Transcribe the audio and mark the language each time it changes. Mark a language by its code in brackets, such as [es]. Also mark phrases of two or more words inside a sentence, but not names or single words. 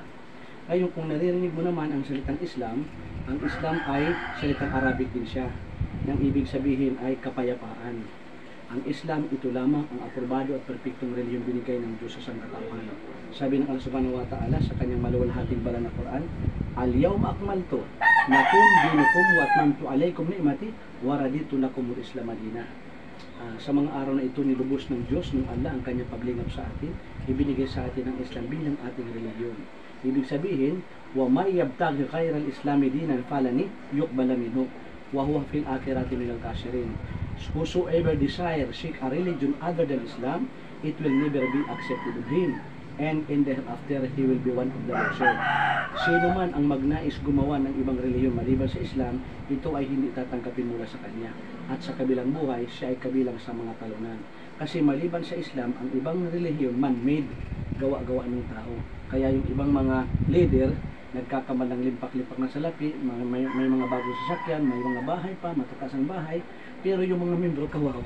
[tl] Ngayon, kung naririnig mo naman ang salitang Islam, ang Islam ay salitang Arabic din siya. Yang ibig sabihin ay kapayapaan. Ang Islam, ito lamang ang aprobado at perpektong reliyon binigay ng Diyos sa sangkatauhan. Sabi ng [ar] الله سبحانه وتعالى [tl] sa kanyang maluwalhating banal na Quran, [ar] اليوم أكملت لكم دينكم وأتممت عليكم نعمتي ورضيت لكم الإسلام دينا. [tl] Sa mga araw na ito, nilubos ng Diyos, ng Allah, ang kanyang paglingap sa atin, ibinigay sa atin ang Islam bilang ating reliyon. Ibig sabihin, [ar] ومن يبتغ غير الإسلام دينا فلن يقبل منه وهو في الآخرة من الخاسرين. [en] Whosoever desire seek a religion other than Islam, it will never be accepted of him, and in the hereafter he will be one of the losers. [tl] Sino man ang magnais gumawa ng ibang relihiyon maliban sa Islam, ito ay hindi tatanggapin mula sa kanya. At sa kabilang buhay, siya ay kabilang sa mga talunan. Kasi maliban sa Islam, ang ibang relihiyon man-made, gawa-gawa ng tao. Kaya yung ibang mga leader, nagkakamalang limpak-limpak na salapi, may mga bagong sasakyan, may mga bahay pa, matatas ang bahay, pero yung mga membro kawawa.